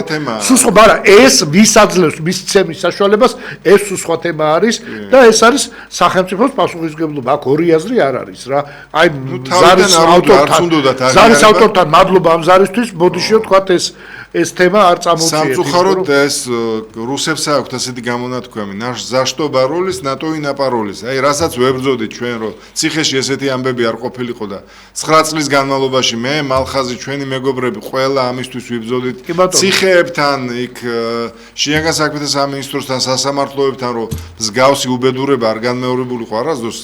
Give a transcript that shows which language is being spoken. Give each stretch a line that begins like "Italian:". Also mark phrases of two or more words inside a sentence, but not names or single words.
Georgian: სუსხვა, მაგრამ ეს ვის აძლევს მის ცემის საშუალებას, ეს სუსხვა თემა არის და ეს არის სახელმწიფოს პასუხისმგებლობა. აქ ორი აზრი არ არის რა. აი, ზარის ავტორთან თან მადლობა ამ ზარისთვის, ბოდიშიო თქვათ ეს თემა არ წამოვწიეთ. სამწუხაროდ ეს რუსებს აქვთ ასეთი გამონათქვამი,
Russian: за что боролись, на то и напоролись.
Georgian: აი, რასაც ვებრძოდით ჩვენ, რომ ციხეში ესეთი ამბები არ ყოფილიყო და 9 წლის განმავლობაში მე, მალხაზი, ჩვენი მეგობრები ყველა ამისთვის ვიბრძოდით. ციხეებთან, იქ შინაგან საქმეთა სამინისტროსთან, სასამართლოებთან, რომ მსგავსი უბედურება არ განმეორებულიყო არასდროს.